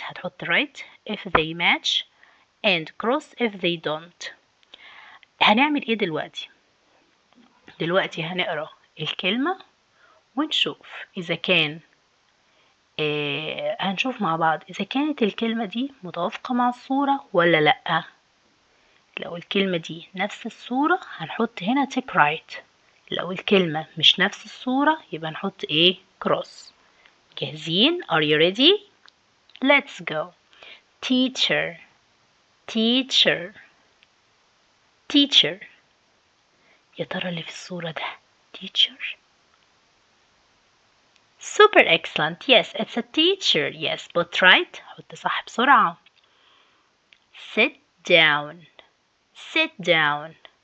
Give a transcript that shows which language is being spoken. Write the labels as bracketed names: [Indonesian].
[Arabic] هتحط [English] right if they match and cross if they don't. [Arabic] هنعمل ايه دلوقتي؟ دلوقتي هنقرأ الكلمة ونشوف إذا كان هنشوف مع بعض إذا كانت الكلمة دي متوافقة مع الصورة ولا لأ. لو الكلمة دي نفس الصورة هنحط هنا [English] tick right. [Arabic] لو الكلمة مش نفس الصورة يبقى نحط ايه؟ cross. جاهزين؟ [English] are you ready؟ let's go. teacher. teacher teacher. [Arabic] يا ترى اللي في الصورة ده teacher؟ [English] super excellent. Yes, it's a teacher. Yes, but right. [Arabic] حط صح بسرعة. [English] sit down sit down.